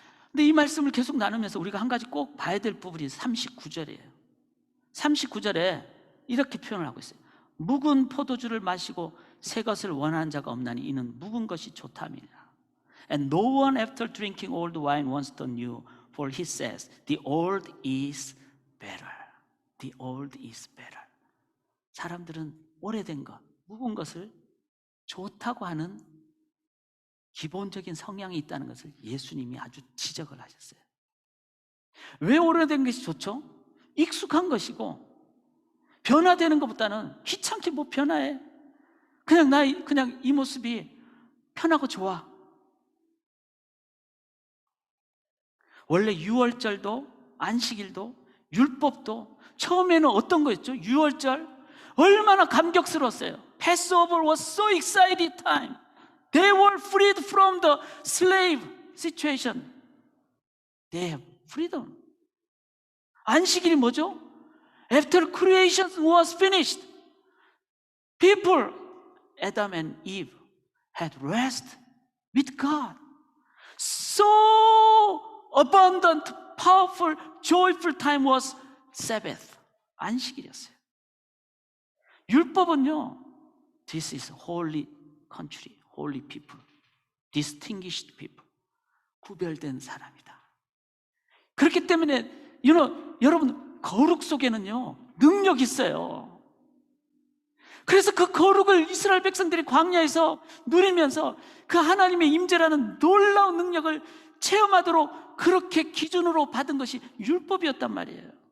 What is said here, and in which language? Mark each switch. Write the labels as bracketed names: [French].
[Korean] 근데 이 말씀을 계속 나누면서 우리가 한 가지 꼭 봐야 될 부분이 39절이에요. 39절에 이렇게 표현을 하고 있어요. 묵은 포도주를 마시고 새 것을 원하는 자가 없나니 이는 묵은 것이 좋다미니라. [English] And no one after drinking old wine wants the new, for he says, the old is better. The old is better. [Korean] 사람들은 오래된 것, 묵은 것을 좋다고 하는 기본적인 성향이 있다는 것을 예수님이 아주 지적을 하셨어요. 왜 오래된 것이 좋죠? 익숙한 것이고 변화되는 것보다는 귀찮게 뭐 변화해. 그냥 이 모습이 편하고 좋아. 원래 유월절도 안식일도 율법도 처음에는 어떤 거였죠? 유월절 얼마나 감격스러웠어요. [English] Passover was so exciting time. They were freed from the slave situation. They have freedom. [Korean] 안식일이 뭐죠? [English] After creation was finished, people, Adam and Eve, had rest with God. So abundant, powerful, joyful time was Sabbath. [Korean] 안식일이었어요. 율법은요, [English] this is holy country, holy people, distinguished people, [Korean] 구별된 사람이다. 그렇기 때문에 여러분 거룩 속에는요 능력이 있어요. 그래서 그 거룩을 이스라엘 백성들이 광야에서 누리면서 그 하나님의 임재라는 놀라운 능력을 체험하도록 그렇게 기준으로 받은 것이 율법이었단 말이에요.